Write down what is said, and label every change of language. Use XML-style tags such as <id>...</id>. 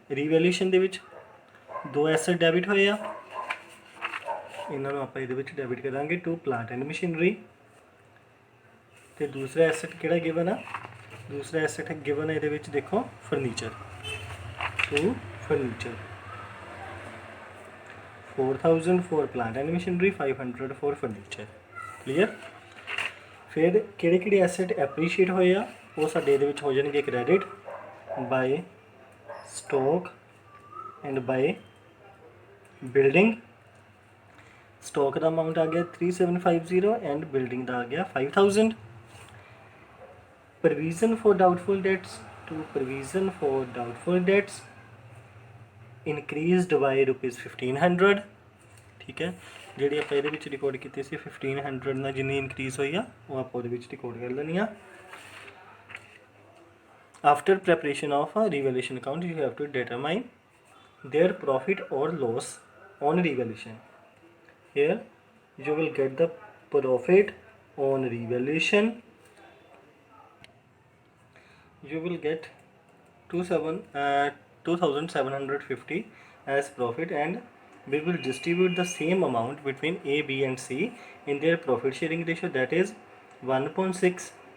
<pa>ਰੀਵੈਲਿਊਸ਼ਨ ਦੇ ਵਿੱਚ 2 ਐਸਟ ਡੈਬਿਟ ਹੋਏ ਆ, ਇਹਨਾਂ ਨੂੰ ਆਪਾਂ ਇਹਦੇ ਵਿੱਚ ਡੈਬਿਟ ਕਰਾਂਗੇ ਟੂ ਪਲਾਂਟ ਐਂਡ ਮਸ਼ੀਨਰੀ। ਅਤੇ ਦੂਸਰਾ ਐਸਟ ਕਿਹੜਾ ਗਿਵਨ ਆ, ਦੂਸਰਾ ਐਸਟ ਗਿਵਨ ਇਹਦੇ ਵਿੱਚ ਦੇਖੋ furniture, to furniture.</pa> <en>4000 for plant and machinery, 500 for furniture। Clear.</en> <pa>ਫਿਰ ਕਿਹੜੇ ਕਿਹੜੇ ਐਸੈਟ ਐਪਰੀਸ਼ੀਏਟ ਹੋਏ ਆ, ਉਹ ਸਾਡੇ ਇਹਦੇ ਵਿੱਚ ਹੋ ਜਾਣਗੇ credit bye stock and bye building. Stock ਦਾ amount ਆ ਗਿਆ 3750 ਐਂਡ ਬਿਲਡਿੰਗ ਦਾ ਆ ਗਿਆ 5000।</pa> <en>Provision for doubtful debts, to provision for doubtful debts increased by ₹1500।</en> <pa>ਠੀਕ ਹੈ। ਜਿਹੜੀ ਆਪਾਂ ਇਹਦੇ ਵਿੱਚ ਰਿਕਾਰਡ ਕੀਤੀ ਸੀ 1500 ਨਾਲ ਜਿੰਨੀ ਇਨਕਰੀਜ਼ ਹੋਈ ਆ ਉਹ ਆਪਾਂ ਉਹਦੇ ਵਿੱਚ ਰਿਕਾਰਡ ਕਰ ਲੈਣੀ ਆ।</pa> <en>After preparation of revaluation account you have to determine their profit और loss on revaluation। Here you will get the profit on revaluation, you will get 2750 as profit, and we will distribute the same amount between A, B and C in their profit sharing ratio, that is 1/6,</en>